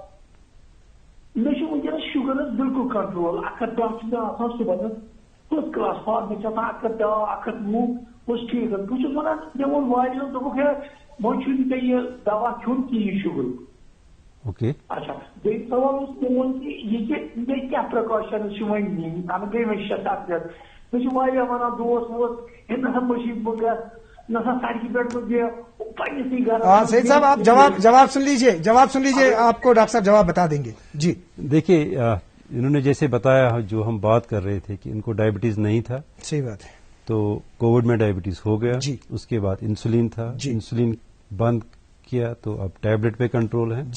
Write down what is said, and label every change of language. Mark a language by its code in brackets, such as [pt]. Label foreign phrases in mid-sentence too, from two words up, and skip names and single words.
[ks] مےٚ چھُ وٕنکیٚنس شُگر حظ بالکل کنٹرول 110 چھُ مےٚ آسان صبحس [en] first class [ks] فارم چھِ آسان 110 بہٕ چھُس ٹھیٖک بہٕ چھُس ونان مےٚ ووٚن واریاہو دوٚپُکھ ہے وۄنۍ چھُنہٕ ژےٚ یہِ دوا کھیوٚن کِہیٖنۍ شُگرُک اوکے اچھا بیٚیہِ سوال اوس میون کہِ یہِ کہِ مےٚ کیٛاہ پرٛکاشنٕز چھِ وۄنۍ نِنۍ اَنہٕ گٔے مےٚ 6-7 رٮ۪تھ مےٚ چھِ واریاہ وَنان دوس ووس ہے نہ سا مٔشیٖد بہٕ گژھٕ نہ سا سڑکہِ پٮ۪ٹھ بہٕ بیٚہہ پنٛنِسٕے گرس [ur] سعید صاحب آپ جواب سن لیجیے آپ کو ڈاکٹر صاحب جواب بتا دیں گے. جی دیکھیے انہوں نے جیسے بتایا جو ہم بات کر رہے تھے کہ ان کو ڈائبٹیز نہیں تھا، صحیح بات ہے، تو کووڈ میں ڈائبٹیز ہو گیا، جی اس کے بعد انسولین تھا، جی انسولین بند کیا تو اب ٹیبلٹ پہ کنٹرول ہے،